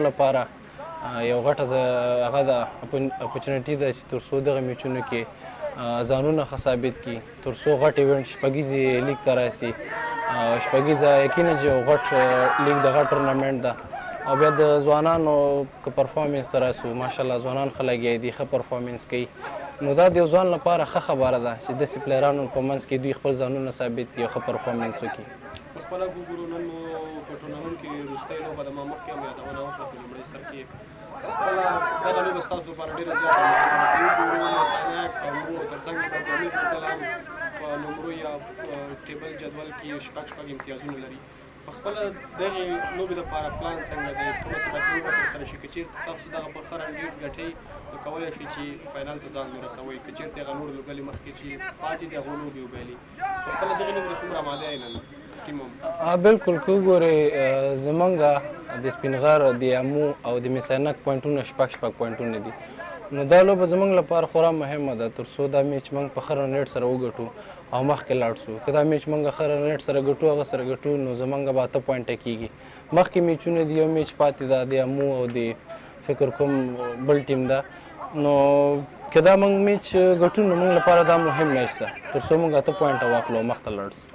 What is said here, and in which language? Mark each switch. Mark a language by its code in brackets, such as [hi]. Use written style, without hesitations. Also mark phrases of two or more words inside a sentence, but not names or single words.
[ps] لپاره یو غټه هغه د اپورچونټي ده چې تر څو دغه میچونو کې ځانونه ښه ثابت کړي تر څو غټ ایونټ شپږیزې لیګ ته راسي شپږیزه یقینا چې یو غټ لیګ د غټ ټورنمنټ ده او بیا د ځوانانو که پرفارمنس ته راسو ماشاءالله ځوانان ښه لګیا دي ښه پرفارمنس کوي نو دا د یو ځوان لپاره ښه خبره ده چې داسې پلیرانو په منځ کې دوی خپل ځانونه ثابت کړي او ښه پرفارمنس وکړي په خپله وګورو نن مو په ټورنمنټ کې وروستۍ لوبه د ما مخکې هم یادونه وکړه په لومړي سر کې خپله دغه لوبه ستاسو لپاره ډېره زیاته وګورو مس-e-Ainak مو تر څنګ د بند-e-Amir لوبډله هم په نمرو یا ټیبل جدول کې شپږ امتیازونه لري په خپله دغې لوبې لپاره پلان څنګه دی کومه څه بدلون به ترسره شي که چېرته تاسو دغه په ښه رنګیټ ګټئ نو کولی شئ چې فاینل ته ځان ورسوئ که چېرته هغه نورې لوبډلې مخکې چې پاتې دي هغو لوبې وبایلي په خپله دغې لوبې ته څومره اماده یې نن ټیم هم بلکل که وګورئ زموږ د سپینغر د امو او د مس-e-Ainak پوینټونه شپږ پوینټونه دي نو دا لوبه زموږ لپاره خورا مهمه ده تر څو دا میچ موږ په ښه رنیټ سره وګټو او مخکې لاړ شو که دا میچ موږ ښه رنټ سره ګټو هغه سره ګټو نو زموږ به 8 پوینټه کېږي مخکې میچونه دي یو میچ پاتې ده د امو او د فکر کوم بل ټیم ده نو که دا موږ میچ ګټو نو موږ لپاره دا مهم میچ ده تر څو موږ 8 پوینټه واخلو مخته لاړ شو